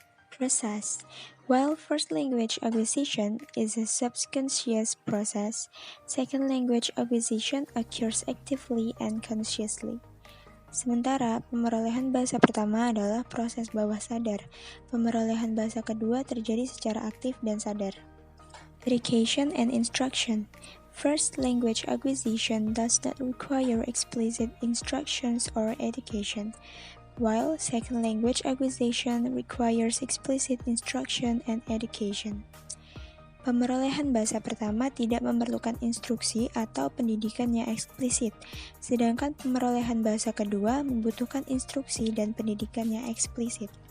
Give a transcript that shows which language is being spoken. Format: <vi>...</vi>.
<en>Process. While first language acquisition is a subconscious process, second language acquisition occurs actively and consciously.</en> <id>Sementara pemerolehan bahasa pertama adalah proses bawah sadar, pemerolehan bahasa kedua terjadi secara aktif dan sadar.</id> <en>Education and instruction. First language acquisition does not require explicit instructions or education, while second language acquisition requires explicit instruction and education.</en> <id>Pemerolehan bahasa pertama tidak memerlukan instruksi atau pendidikan yang eksplisit, sedangkan pemerolehan bahasa kedua membutuhkan instruksi dan pendidikan yang eksplisit.</id>